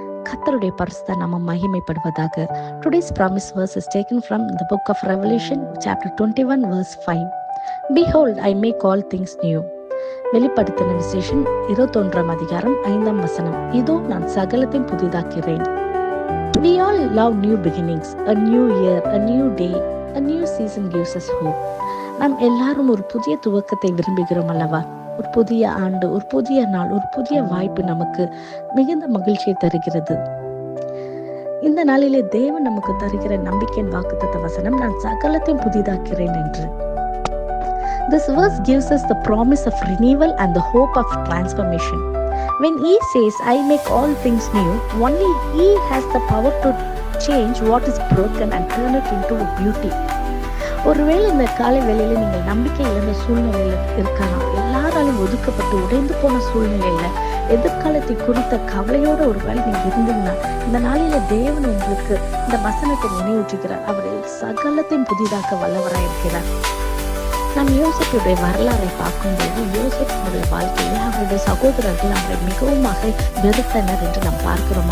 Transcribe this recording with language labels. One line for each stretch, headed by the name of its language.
Tamil: கர்த்தருடைய பரிசுத்த நாமம் மகிமைப்படுவதாக.
English: Today's promise verse is taken from the book of Revelation chapter 21 verse 5. Behold, I make all things new.
Tamil: வெளிப்படுத்தின விசேஷம் 21 அதிகாரம் 5 வசனம். இதோ நான் சகலத்தையும் புதிதாக்கிறேன்.
English: We all love new beginnings, a new year, a new day, a new season gives us hope.
Tamil: நாம் எல்லாரும் ஒரு புதிய துவக்கத்தை விரும்புகிறோம் அல்லவா? ஒரு புதிய ஆண்டு, ஒரு புதிய நாள், ஒரு புதிய வாய்ப்பு நமக்கு மிகுந்த மகிழ்ச்சியை தருகிறது. இந்த நாளிலே தேவன் நமக்கு தருகிற நம்பிக்கையின் வாக்குத்தத்த வசனம், நான் சகலத்தையும் புதிதாக்கிறேன் என்று.
English: This verse gives us the promise of renewal and the hope of transformation. When he says, I make all things new, only he has the power to change what is broken and turn it into beauty.
Tamil: ஒருவேளை இந்த காலை வேளையில நீங்கள் நம்பிக்கை இழந்த சூழ்நிலையில இருக்கலாம். எல்லாராலும் ஒதுக்கப்பட்டு உடைந்து போன சூழ்நிலையில எதிர்காலத்தை குறித்த கவலையோட ஒரு வேளை நீங்க இருந்தீங்கன்னா, இந்த நாளில தேவன் உங்களுக்கு இந்த வசனத்தை நினைவூற்றுகிறார். அவர்கள் சகலத்தையும் புதிதாக்க வல்லவராய் இருக்கிறார். நாம் யோசேப்புடைய வரலாறை பார்க்கும்போது, யோசேப்புடைய வாழ்க்கையில் அவருடைய சகோதரர்கள் அவரை மிகவும் வெறுத்தனர் என்று நாம் பார்க்கிறோம்.